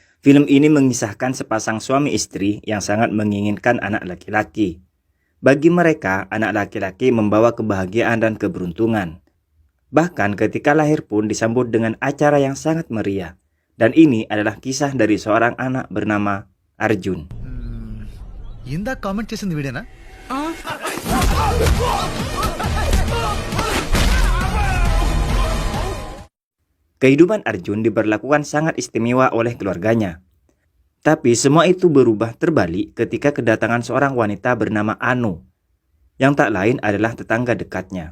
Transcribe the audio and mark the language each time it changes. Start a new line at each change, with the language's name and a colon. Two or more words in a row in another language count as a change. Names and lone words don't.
Indonesian: Film ini mengisahkan sepasang suami istri yang sangat menginginkan anak laki-laki. Bagi mereka, anak laki-laki membawa kebahagiaan dan keberuntungan. Bahkan ketika lahir pun disambut dengan acara yang sangat meriah. Dan ini adalah kisah dari seorang anak bernama Arjun.
Telugu: ఇందాక కామెంట్ చేసింది వీడేనా?
Indonesian: Kehidupan Arjun diberlakukan sangat istimewa oleh keluarganya. Tapi semua itu berubah terbalik ketika kedatangan seorang wanita bernama Anu, yang tak lain adalah tetangga dekatnya.